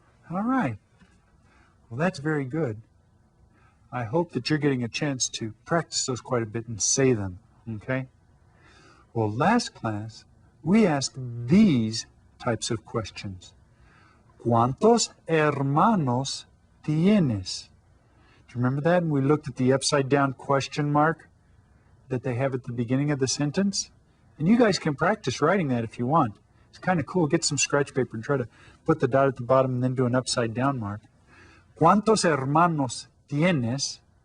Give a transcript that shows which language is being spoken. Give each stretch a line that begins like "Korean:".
English: All right. Well, that's very good. I hope that you're getting a chance to practice those quite a bit and say them, okay? Well, last class, we asked these types of questions.
Spanish: ¿Cuántos hermanos tienes?
English: Do you remember that? And we looked at the upside-down question mark that they have at the beginning of the sentence. And you guys can practice writing that if you want. It's kind of cool. Get some scratch paper and try to put the dot at the bottom and then do an upside-down mark.
Spanish: ¿Cuántos hermanos tienes?